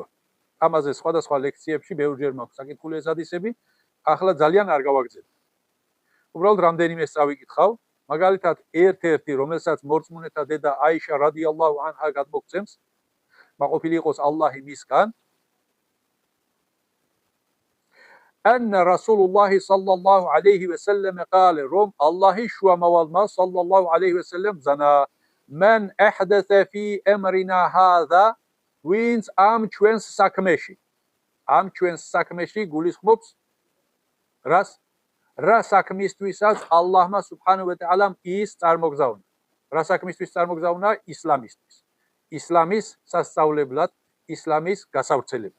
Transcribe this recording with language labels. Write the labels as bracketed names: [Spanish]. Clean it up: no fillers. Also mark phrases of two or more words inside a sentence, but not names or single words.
[Georgian] ამაზე სხვადასხვა ლექციებში ბევრჯერ მაქვს წაკითხული ეს ჰადისები, ახლა ძალიან არ გავაგრძელებ. უბრალოდ რამდენიმეს წავიკითხავ. მაგალითად, ერთ-ერთი, რომელსაც მორწმუნეთა დედა აიშა [Arabic] رضي الله عنها [Georgian] გადმოგცემს, მაყოფილი იყოს ალლაჰი მისგან, [Arabic] أن رسول الله صلى الله عليه وسلم قال [Georgian] რომ ალლაჰი შუამავალმა [Arabic] صلى الله عليه وسلم ზანა من أحدث في أمرنا هذا wins [Georgian] ამ ჩვენს საქმეში გულისხმობს რას? რა საქმისთვისაც ალლაჰმა [Arabic] سبحانه وتعالى [Georgian] ის წარმოგზავნა. რა საქმისთვის წარმოგზავნა? ისლამისთვის. ისლამის სასწავლებლად, ისლამის გასავრცელებლად.